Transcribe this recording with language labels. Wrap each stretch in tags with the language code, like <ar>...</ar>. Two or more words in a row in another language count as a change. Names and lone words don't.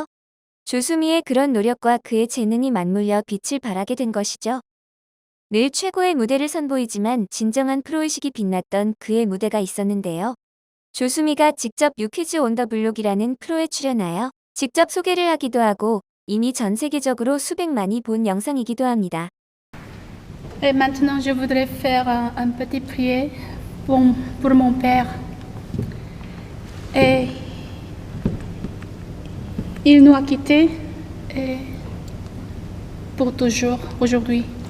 <ko>조수미의 그런 노력과 그의 재능이 맞물려 빛을 발하게 된 것이죠. 늘 최고의 무대를 선보이지만 진정한 프로의식이 빛났던 그의 무대가 있었는데요. 조수미가 직접 뉴키즈 온 더 블록이라는 프로에 출연하여 직접 소개를 하기도 하고 이미 전 세계적으로 수백만이 본 영상이기도 합니다.</ko> <fr>Et maintenant, je voudrais faire un petit prière pour mon père. Et il nous a quittés et pour toujours aujourd'hui.</fr>